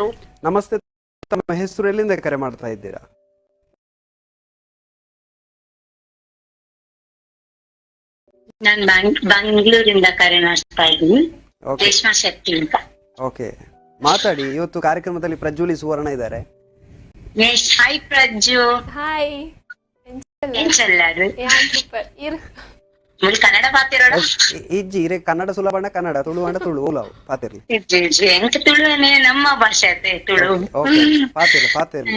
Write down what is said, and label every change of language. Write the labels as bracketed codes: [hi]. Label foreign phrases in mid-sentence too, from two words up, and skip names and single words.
[kn] ನಮಸ್ತೆ. ತಮ್ಮ ಹೆಸರು, ಎಲ್ಲಿಂದ ಕರೆ ಮಾಡ್ತಾ ಇದ್ದೀರಾ? ನಾನು ಬೆಂಗಳೂರಿಂದ ಕರೆ ಮಾಡ್ತಾ ಇದ್ದೀನಿ. ರೇಷ್ಮಾ ಶೆಟ್ಟಿ ಅಂತ. ಓಕೆ, ಮಾತಾಡಿ. ಇವತ್ತು ಕಾರ್ಯಕ್ರಮದಲ್ಲಿ ಪ್ರಜ್ವಲಿ ಸುವರ್ಣ ಇದ್ದಾರೆ. ಹಾಯ್ ಪ್ರಜ್ಜು. ಹಾಯ್. [tcy] ಎಂಚಲ್ಲಾರು? ಸೂಪರ್. ಕನ್ನಡ ಪಾತಿರೋಡ ಇಜ್ಜಿ ಇರೆ ಕನ್ನಡ ಸುಲಭ ಕನ್ನಡ ತುಳು ಅಂಡ ತುಳು ಓಲಾವು ಪಾತಿರ್ಲಿ ಎಂಕ ತುಳುವೇ [kn] ನಮ್ಮ ಭಾಷೆ ಅದೇ ತುಳು [tcy] ಪಾತಿರ್ಲಿ ಪಾತಿರ್ಲಿ